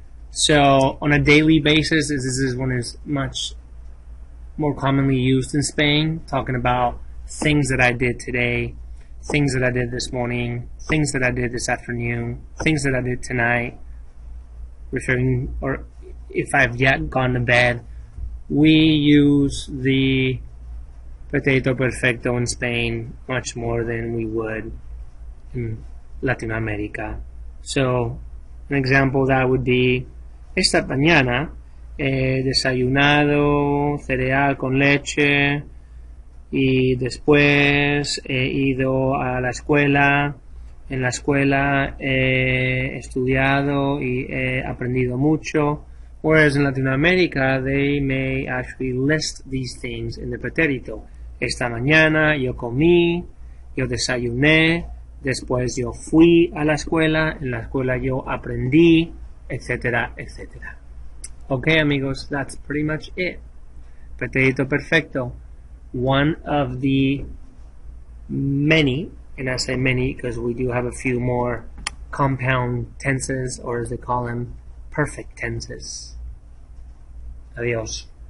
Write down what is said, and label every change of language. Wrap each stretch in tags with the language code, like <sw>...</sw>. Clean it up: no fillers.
<en>So on a daily basis, this is one is much more commonly used in Spain, talking about things that I did today, things that I did this morning, things that I did this afternoon, things that I did tonight, referring, or if I've yet gone to bed. We use the pretérito perfecto in Spain much more than we would in Latin America. So, an example that would be,</en> <es>esta mañana he desayunado cereal con leche y después he ido a la escuela. En la escuela he estudiado y he aprendido mucho.</es> <en>Whereas in Latin America, they may actually list these things in the pretérito.</en> <es>Esta mañana yo comí, yo desayuné, después yo fui a la escuela, en la escuela yo aprendí, etcétera, etcétera.</es> <en>Okay, amigos, that's pretty much it. Pretérito perfecto. One of the many, and I say many because we do have a few more compound tenses, or as they call them, perfect tenses. Adiós.</en>